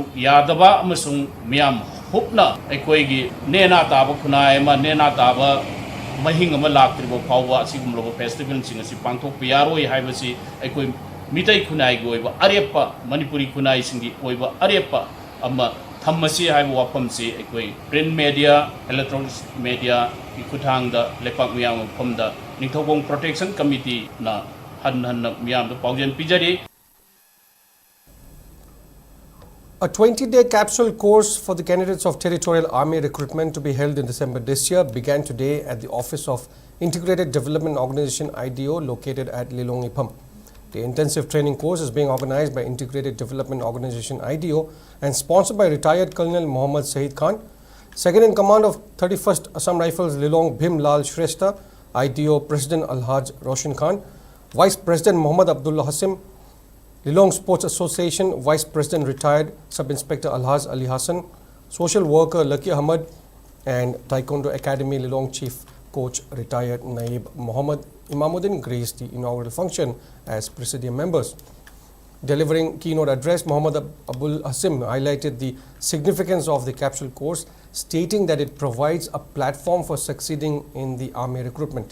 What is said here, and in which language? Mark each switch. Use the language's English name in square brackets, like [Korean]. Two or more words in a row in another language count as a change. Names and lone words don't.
[Manipuri] yadaba amasung miyam hupna ekoi gi nena taba kunai ma nena taba mahing ama laktriba phawwa sigum laba festival sing asi pangthok piyaroi haibasi ekoi mitai kunai gi oiba arepa Manipuri kunai singi oiba arepa ama Thammasi haibu wapamsi ekoi [English] print media, electronic media [Manipuri] ikuthang da lepak miyam pamda Ningthokong Protection Committee na han miyam da pawjen pijari. [English] A 20-day capsule course for the candidates of Territorial Army recruitment to be held in December this year began today at the office of Integrated Development Organization IDO located at Lilong Ipham. The intensive training course is being organized by Integrated Development Organization IDO and sponsored by retired Colonel Muhammad Sahid Khan, Second in Command of 31st Assam Rifles Lilong Bhim Lal Shrestha, IDO President Alhaj Roshan Khan, Vice President Muhammad Abdullah Hasim, Lilong Sports Association Vice President retired Sub-Inspector Alhaj Ali Hassan, Social Worker Lucky Ahmad, and Taekwondo Academy Lilong Chief Coach retired Naib Muhammad Imamuddin graced the inaugural function as presidium members. Delivering keynote address, Muhammad Abul Hasim highlighted the significance of the capsule course, stating that it provides a platform for succeeding in the army recruitment.